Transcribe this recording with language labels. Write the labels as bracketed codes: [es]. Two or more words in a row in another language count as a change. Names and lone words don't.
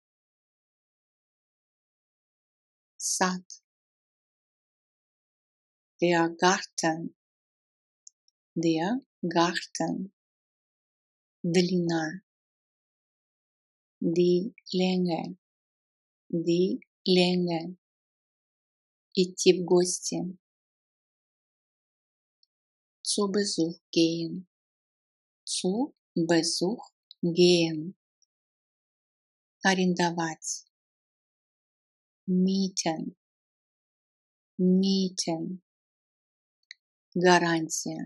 [ru] Сад. [de] Der Garten. Der Garten. Длина. Die Länge. Die Länge. [ru] Идти в гости. [de] Zu Besuch gehen. Zu Besuch gehen. [ru] Арендовать. Mieten. [de] Mieten. Гарантия.